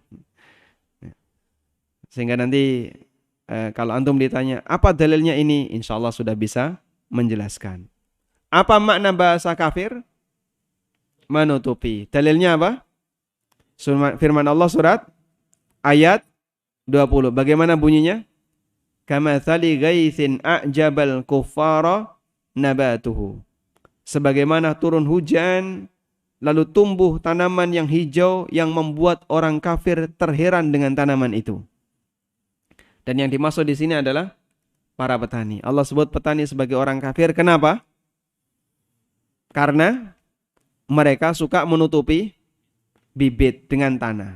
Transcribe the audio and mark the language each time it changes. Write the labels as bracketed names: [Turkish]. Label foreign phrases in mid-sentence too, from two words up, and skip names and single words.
[Indonesian] Sehingga nanti kalau antum ditanya apa dalilnya ini, [Arabic] إن شاء الله [Indonesian] sudah bisa menjelaskan. Apa makna bahasa kafir? Menutupi. Dalilnya apa? Firman Allah surat ayat 20. Bagaimana bunyinya? [Arabic] كمثل غيث أعجب الكفار نباته. [Indonesian] Sebagaimana turun hujan lalu tumbuh tanaman yang hijau yang membuat orang kafir terheran dengan tanaman itu. Dan yang dimaksud di sini adalah para petani. Allah sebut petani sebagai orang kafir. Kenapa? Karena mereka suka menutupi bibit dengan tanah.